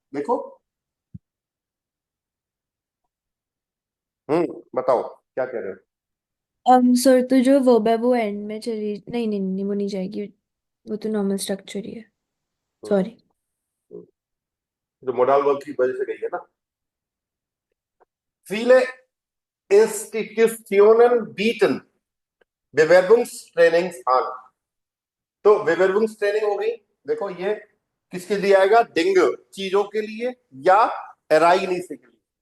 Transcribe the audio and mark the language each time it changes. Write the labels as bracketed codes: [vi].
[hi] देखो, बताओ क्या कह रहे हो? सर तो जो वर्ब है वो एंड में चली नहीं नहीं नहीं वो नहीं जाएगी, वो तो नॉर्मल स्ट्रक्चर ही है। सॉरी। जो मोडाल वर्ब की वजह से गई है ना। [de] Viele Institutionen bieten Bewerbungstrainings an। [hi] तो Bewerbungstraining हो गई। देखो ये किसके लिए आएगा? डिंग चीजों के लिए या एराइग्निस के लिए?